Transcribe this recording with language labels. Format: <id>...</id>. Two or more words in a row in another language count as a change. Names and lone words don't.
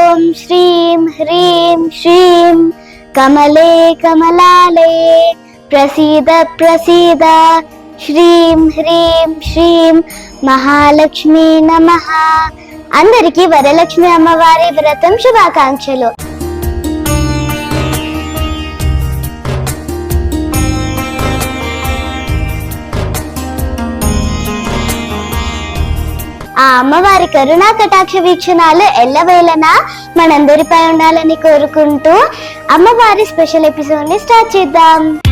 <sa>श्रीं ह्रीं श्रीं कमले कमलालये प्रसीद प्रसीद श्रीं ह्रीं श्रीं महालक्ष्मी नमः।</sa> <te>అందరికీ వరలక్ష్మి అమ్మవారి వ్రతం శుభాకాంక్షలు। ఆ అమ్మవారి కరుణా కటాక్ష వీక్షణాలు ఎల్లవేళలా మనందరిపై ఉండాలని కోరుకుంటూ అమ్మవారి</te> <en>special episode</en> <te>ని స్టార్ట్ చేద్దాం।</te>